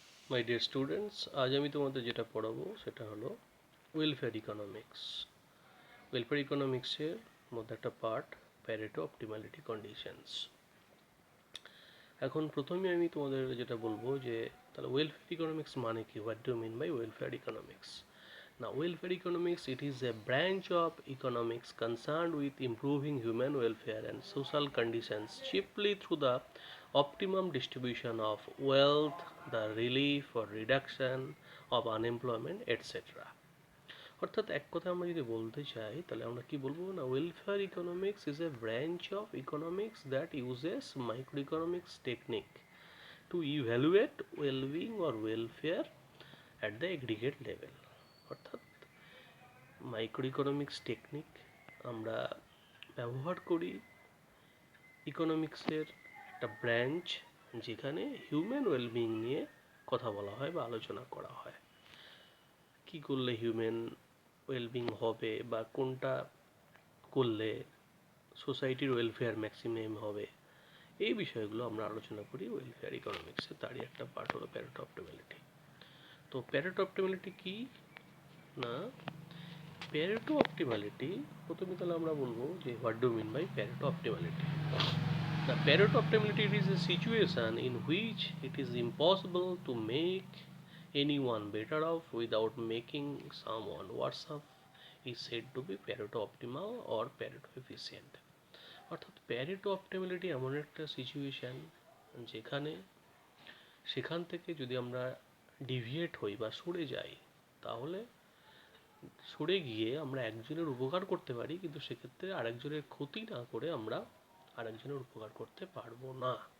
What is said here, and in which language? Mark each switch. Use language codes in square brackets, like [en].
[bn] My dear students, আজ আমি তোমাদের যেটা পড়াবো সেটা হলো ওয়েলফেয়ার ইকোনমিক্স। ওয়েলফেয়ার ইকোনমিক্সের মধ্যে একটা পার্ট প্যারেটো অপটিমালিটি কন্ডিশনস। এখন প্রথমে আমি তোমাদের যেটা বলবো যে তাহলে ওয়েলফেয়ার ইকোনমিক্স মানে কি, [en] What do mean by welfare economics? Now, welfare economics, it is a branch of economics concerned with improving human welfare and social conditions chiefly through the optimum distribution of wealth, the relief or reduction of unemployment, etc. [bn] অর্থাৎ এক কথা আমরা যদি বলতে চাই তাহলে আমরা কি বলবো না, [en] Welfare economics is a branch of economics that uses micro economics technique to evaluate wellbeing or welfare at the aggregate level. [bn] অর্থাৎ মাইক্রো ইকোনমিক্স টেকনিক আমরা ব্যবহার করি ইকোনমিক্সের একটা ব্রাঞ্চ, যেখানে হিউম্যান ওয়েলবিং নিয়ে কথা বলা হয় বা আলোচনা করা হয়। কি করলে হিউম্যান ওয়েলবিং হবে বা কোনটা করলে সোসাইটির ওয়েলফেয়ার ম্যাক্সিমাম হবে, এই বিষয়গুলো আমরা আলোচনা করি ওয়েলফেয়ার ইকোনমিক্সে। তারই একটা পার্ট হলো প্যারেটো অপটিমালিটি। তো প্যারেটো অপটিমালিটি কি না, প্যারেটো অপটিমালিটি প্রথমে তাহলে আমরা বলবো যে [en] What do mean by Pareto optimality. The Pareto optimality is a situation in which it is impossible to make anyone better off without making someone worse off is said to be Pareto optimal or Pareto efficient. [bn] অর্থাৎ Pareto optimality এমন একটা situation যেখানে সেখান থেকে যদি আমরা deviate হই বা সরে যাই, তাহলে সরে গিয়ে আমরা একজনের উপকার করতে পারি, কিন্তু সেক্ষেত্রে আরেকজনের ক্ষতি না করে আমরা আরেকজনের উপকার করতে পারবো না।